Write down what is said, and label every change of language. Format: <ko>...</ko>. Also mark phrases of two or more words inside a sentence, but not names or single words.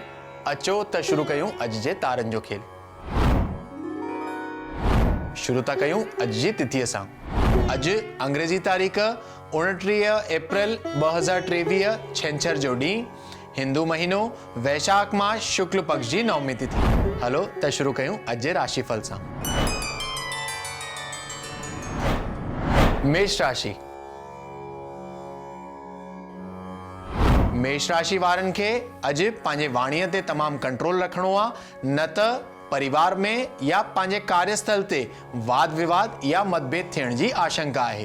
<sd>अचो त शुरू कयूं अॼु जे तारनि जो खेल। शुरू था कयूं अॼु जी तिथीअ सां। अॼु अंग्रेजी तारीख़ 29 अप्रैल 2023 छंछर जो ॾींहुं, हिंदू महीनो वैशाख मास शुक्ल पक्ष जी नवमी तिथि। हलो त शुरू कयूं अॼु जे राशिफल सां। मेष राशि। मेष राशि वारनि खे अॼु पंहिंजे वाणीअ ते तमामु कंट्रोल रखिणो आहे, न त परिवार में या पंहिंजे कार्यस्थल ते वाद विवाद या मतभेद थियण जी आशंका आहे।</sd>